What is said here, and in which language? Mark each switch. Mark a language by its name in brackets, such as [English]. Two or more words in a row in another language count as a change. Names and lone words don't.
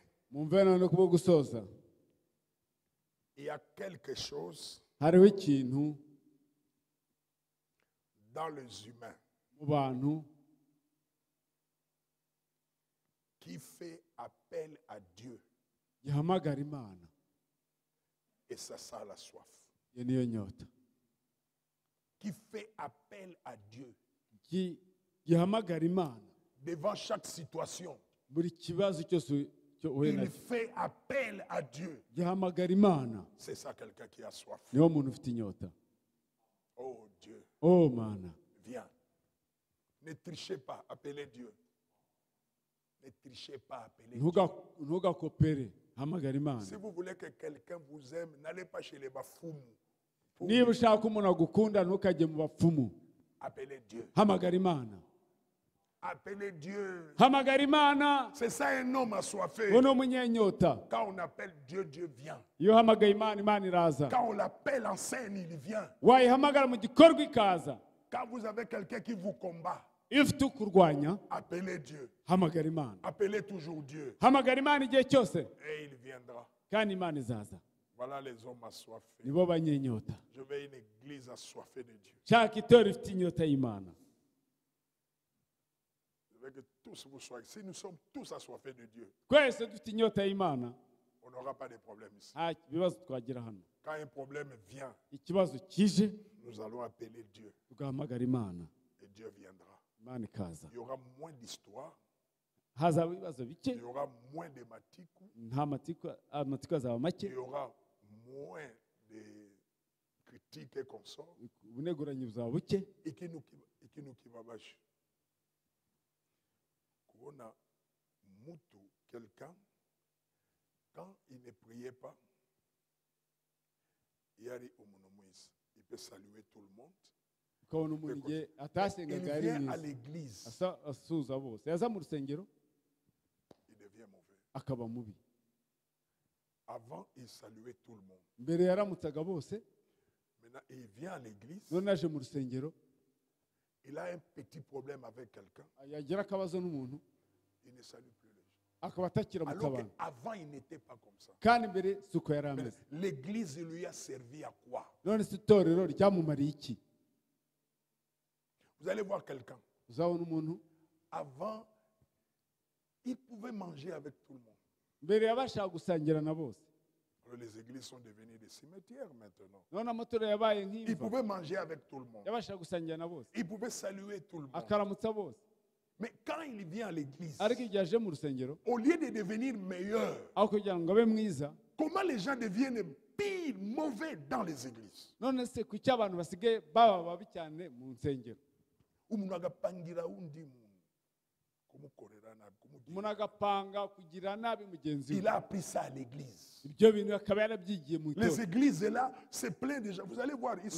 [Kinyarwanda] Mumve none kubwo gusoza. [French] Il y a quelque chose [Kinyarwanda] Hariho ikintu [French] dans les humains [Kinyarwanda] mu bantu [French] qui fait appel à Dieu. [Kinyarwanda] gihamagara Imana. [French] Et c'est ça la soif. [Kinyarwanda] Iyo niyo nyota. [French] Qui fait appel à Dieu [Kinyarwanda] Gihamagara Imana. [French] devant chaque situation. [Kinyarwanda] Buri kibazo cyose cyo uhuye [French] Il [Kinyarwanda] nacyo. [French] fait appel à Dieu. [Kinyarwanda] Gihamagara Imana. [French] C'est ça quelqu'un qui a soif. [Kinyarwanda] Niwo muntu ufite inyota. [French] Oh Dieu, [Kinyarwanda] Oh Mana. [French] viens. Ne trichez pas, appelez Dieu. Ne trichez pas, appelez Dieu. [Kinyarwanda] Ntugakopere. Hamagara Imana. [French] Si vous voulez que quelqu'un vous aime, n'allez pas chez les bafoumes. [Kinyarwanda] Niba ushaka umuntu agukunda ntukajye mu bapfumu. [French] Appelez Dieu. [Kinyarwanda] Hamagara Imana. [French] Appelez Dieu. [Kinyarwanda] Hamagara Imana. [French] C'est ça un homme assoiffé. [Kinyarwanda] Uwo ni umunyenyota. [French] Quand on appelle Dieu, Dieu vient. [Kinyarwanda] Iyo uhamagaye Imana, Imana iraza. [French] Quand on l'appelle en scène, il vient. [Kinyarwanda] Wayihamagara mu gikorwa ikaza. [French] Quand vous avez quelqu'un qui vous combat, [Kinyarwanda] Iyo ufite ukurwanya, [French] appelez Dieu. [Kinyarwanda] hamagara Imana. [French] Appelez toujours Dieu. [Kinyarwanda] Hamagara Imana igihe cyose, [French] Et il viendra. [Kinyarwanda] kandi Imana izaza. [French] Voilà les hommes assoiffés. [Kinyarwanda] Nibo banyenyota. [French] Je veux une église assoiffée de Dieu. [Kinyarwanda] Shaka itorero rifite inyota y'Imana. [French] Je veux que tous vous soyez. Si nous sommes tous assoiffés de Dieu, [Kinyarwanda] Twese dufite inyota y'Imana, [French] on n'aura pas de problème ici. [Kinyarwanda] nta bibazo twagira hano. [French] Quand un problème vient, [Kinyarwanda] Ikibazo kije, [French] nous allons appeler Dieu. [Kinyarwanda] tugahamagara Imana. [French] Et Dieu viendra. [Kinyarwanda] Imana ikaza. [French] Il y aura moins d'histoires. [Kinyarwanda] Hazaba ibibazo bike, [French] Il y aura moins de matiku. [Kinyarwanda] nta amatiko azaba make, [French] Il y aura moins de critiques et consorts. [Kinyarwanda] ubuneguranyi buzaba buke. Ikinukibabashi. Kuona mutu, [French] quelqu'un, quand il ne priait pas, il peut saluer tout le monde. [Kinyarwanda] Ukabona umuntu igihe atasengaga [French] Il [Kinyarwanda] ari [French] vient à [Kinyarwanda] mwiza, [French] l'église, [Kinyarwanda] asuhuza bose, yaza mu rusengero [French] il devient mauvais. [Kinyarwanda] akaba mubi. [French] Avant, il saluait tout le monde. [Kinyarwanda] Mbere yaramutsaga bose, [French] Maintenant, il vient à l'église. [Kinyarwanda] none aje mu rusengero, [French] Il a un petit problème avec quelqu'un. [Kinyarwanda] yagira akabazo n'umuntu, [French] Il ne salue plus les gens. [Kinyarwanda] akaba atakiramutsa [French] Alors [Kinyarwanda] abantu. [French] qu'avant, il n'était pas comme ça. [Kinyarwanda] Kandi mbere si uko yari [French] Mais [Kinyarwanda] ameze. [French] l'église lui a servi à quoi? [Kinyarwanda] None se itorero ryamumariye iki? [French] Vous allez voir quelqu'un. [Kinyarwanda] Uzabona umuntu, [French] Avant, il pouvait manger avec tout le monde. [Kinyarwanda] mbere yabashaga gusangira na bose. [French] Alors, les églises sont devenues des cimetières maintenant. [Kinyarwanda] None amatorero yabaye [French] Il [Kinyarwanda] nk'imva, [French] pouvait manger avec tout le monde. [Kinyarwanda] yabashaga gusangira na bose, [French] Il pouvait saluer tout le monde. [Kinyarwanda] akaramutsa bose. [French] Mais quand il vient à l'église, [Kinyarwanda] Ariko igihe aje mu rusengero, [French] au lieu de devenir meilleur, [Kinyarwanda] aho kugira ngo abe mwiza, [French] comment les gens deviennent pire, mauvais dans les églises? [Kinyarwanda] none se kuki abantu basigaye baba babi cyane mu nsengero? Umuntu agapangira undi muntu kumukorera nabi, kumugira. Umuntu agapanga kugira nabi mugenzi we. [French] Il a appris ça à l'église. [Kinyarwanda] Ibyo bintu akaba yarabyigiye mu [French] Les [Kinyarwanda] itorero. [French] églises là, c'est plein de gens. Vous allez voir, ils sont